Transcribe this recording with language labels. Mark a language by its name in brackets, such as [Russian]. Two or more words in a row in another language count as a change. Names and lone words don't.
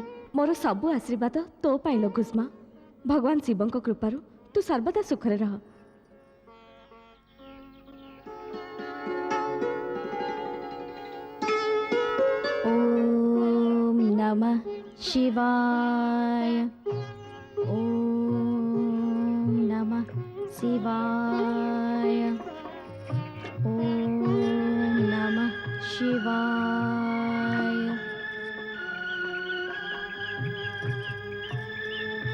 [Odia] ମୋର ସବୁ ଆଶୀର୍ବାଦ ତୋ ପାଇଲୋ ଘୁଷ୍ମା। ଭଗବାନ ଶିବଙ୍କ କୃପାରୁ ତୁ ସର୍ବଦା ସୁଖରେ ରହ। [Sanskrit] ओम नमः शिवाय, ओम नमः शिवाय, ओम नमः शिवाय,